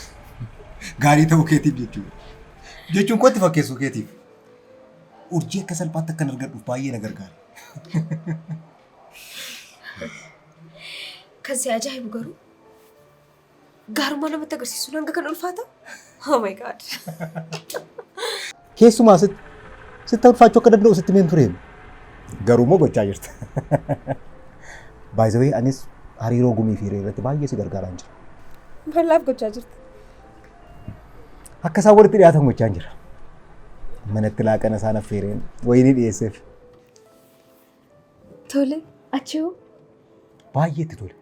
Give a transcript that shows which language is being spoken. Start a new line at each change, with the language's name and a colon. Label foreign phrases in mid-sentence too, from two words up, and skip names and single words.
Oromo: Gaarii ta'uu keetiif jechuudha. Jechuun kootti fakkeessuu keetiif. Urjii akka salphaatti akkan argadhuuf baay'ee na gargaara. Kan si ajaa'ibu garuu gaarummaa namatti agarsiisuun hanga kan ulfaata?
English: Oh my god.
Oromo: Keessumaa sitti ulfaachuu akka danda'u sitti meen tureem. Garuu immoo gochaa jirta.
English: By the way,
Oromo: anis hariiroo gumii fi hiree irratti baay'ee si gargaaraa jira. Mallaaf gochaa jirta? Akka isaan walitti dhiyaatan gochaa jira. Manatti laaqana isaan affeereen wayinii dhiyeesseef. Tole, achi hoo? Baay'ee itti tole.